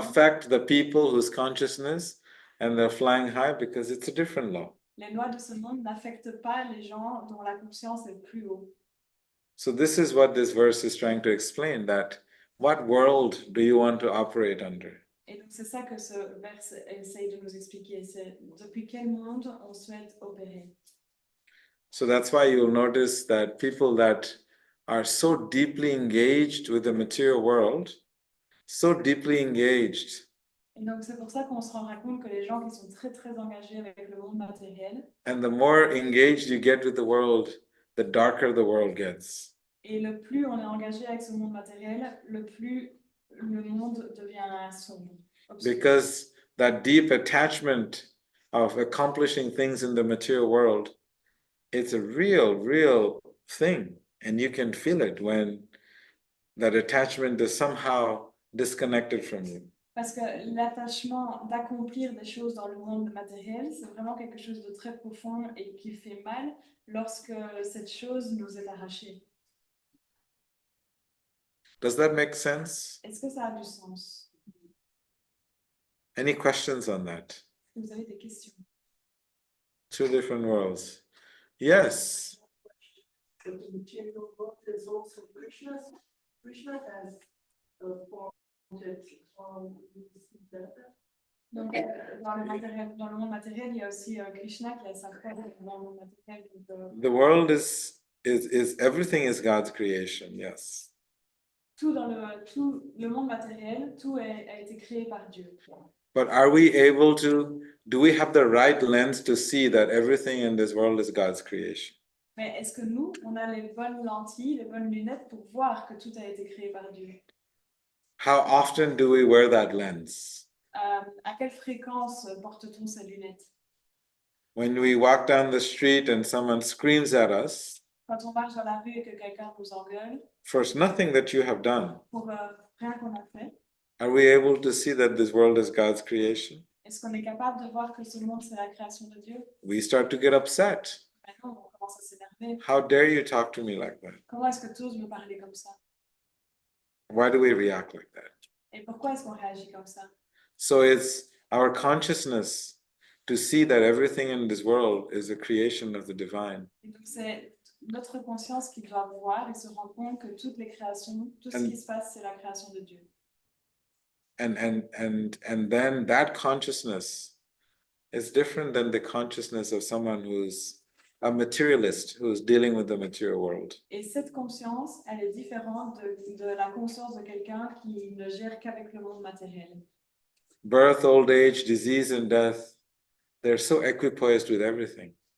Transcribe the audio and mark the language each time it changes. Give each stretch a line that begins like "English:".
English: affect the people whose consciousness and they're flying high because it's a different law.
French: Les lois de ce monde n'affectent pas les gens dont la conscience est plus haut.
English: So this is what this verse is trying to explain, that what world do you want to operate under?
French: Et donc c'est ça que ce verset essaye de nous expliquer, c'est depuis quel monde on souhaite opérer.
English: So that's why you'll notice that people that are so deeply engaged with the material world, so deeply engaged,
French: Et donc c'est pour ça qu'on se rendra compte que les gens qui sont très très engagés avec le monde matériel,
English: and the more engaged you get with the world, the darker the world gets.
French: et le plus on est engagé avec ce monde matériel, le plus le monde devient sombre. obscur.
English: Because that deep attachment of accomplishing things in the material world, it's a real thing. And you can feel it when that attachment is somehow disconnected from you.
French: Parce que l'attachement d'accomplir des choses dans le monde matériel, c'est vraiment quelque chose de très profond et qui fait mal lorsque cette chose nous est arrachée.
English: Does that make sense?
French: Est-ce que ça a du sens?
English: Any questions on that?
French: Est-ce que vous avez des questions?
English: So Two different worlds. Yes. the material world is also Krishna's. Krishna has formed it data.
French: Donc, dans le monde matériel, il y a aussi Krishna qui a sa forme dans le monde matériel. Donc,
English: The world is everything is God's creation, yes.
French: tout le monde matériel, tout a été créé par Dieu.
English: But are we able to, do we have the right lens to see that everything in this world is God's creation?
French: Mais est-ce que nous, on a les bonnes lentilles, les bonnes lunettes pour voir que tout a été créé par Dieu?
English: How often do we wear that lens?
French: À quelle fréquence porte-t-on ces lunettes?
English: When we walk down the street and someone screams at us,
French: Quand on marche dans la rue et que quelqu'un nous engueule
English: for nothing that you have done,
French: pour rien qu'on a fait,
English: are we able to see that this world is God's creation?
French: est-ce qu'on est capable de voir que ce monde, c'est la création de Dieu?
English: We start to get upset.
French: Maintenant, on commence à s'énerver.
English: How dare you talk to me like that?
French: Comment est-ce que tu oses me parler comme ça?
English: Why do we react like that?
French: Et pourquoi est-ce qu'on réagit comme ça?
English: So it's our consciousness to see that everything in this world is a creation of the divine.
French: Et donc, c'est notre conscience qui doit voir et se rendre compte que toutes les créations, tout ce qui se passe, c'est la création de Dieu.
English: And then that consciousness is different than the consciousness of someone who's a materialist, who's dealing with the material world.
French: Et cette conscience, elle est différente de la conscience de quelqu'un qui ne gère qu'avec le monde matériel.
English: Birth, old age, disease, and death, they're so equipoised with everything.